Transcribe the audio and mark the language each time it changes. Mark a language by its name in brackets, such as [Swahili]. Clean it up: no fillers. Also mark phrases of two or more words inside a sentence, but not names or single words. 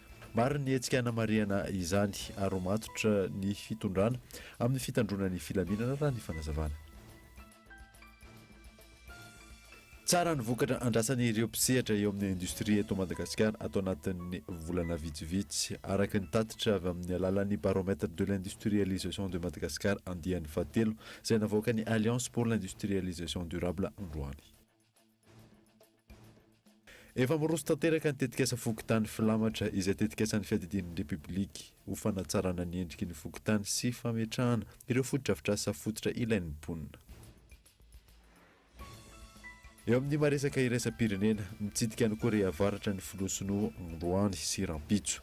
[Malagasy] Maro ny hetsika hanamariana izany ary matotra ny fitondrana amin'ny fitandronan'ny filaminana raha ny fanazavana. Tsara ny vokatra andrasany ireo mpisehatra eo amin'ny indostria eto Madagasikara atao anatin'ny volana vitsivitsy araka ny tatitra avy amin'ny alalan'ny baromètre de l'industrialisation de Madagascar andian'ny fahatelo izay navoaka ny Alliance pour l'industrialisation durable androany. Efa miroso tanteraka ny tetikasa fokotany filamatra izay tetikasan'ny fiadidian'ny Republika ho fanatsarana ny endriky ny fokotany sy fametrahana ireo fotodrafitrasa fototra ilain'ny mponina. Eo amin'ny maresaka iraisam-pirenena mitsidika ny Korea Avaratra ny filosinoa Juin sy rampitso.